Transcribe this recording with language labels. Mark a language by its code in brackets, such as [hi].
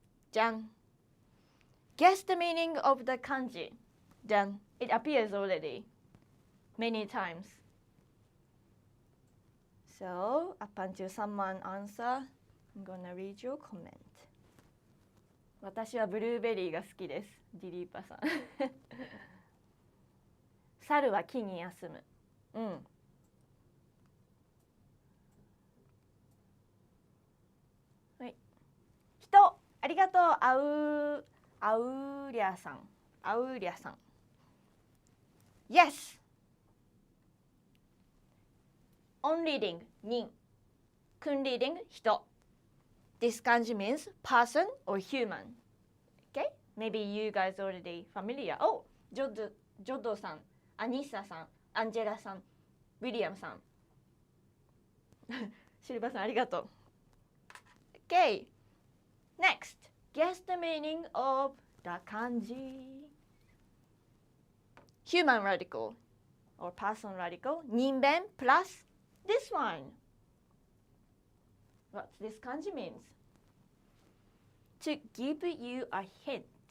[ja] じゃん。 [en] Guess the meaning of the kanji. Then it appears already many times. So up until someone answer, I'm gonna read your comment. [ja] 私はブルーベリーが好きです。ディリーパさん。猿は木に休む。うん。はい。人、ありがとう。アウリャさん。 [en] Yes. On reading 人。 kun reading 人。 This kanji means person or human. Okay? Maybe you guys already familiar. [ja] Oh, ジョドさん、アニッサさん、アンジェラさん、ウィリアムさん。シルバさんありがとう。 [en] Okay. Next, guess the meaning of the kanji. Human radical or person radical. 人弁 plus this one. What this kanji means? To give you a hint.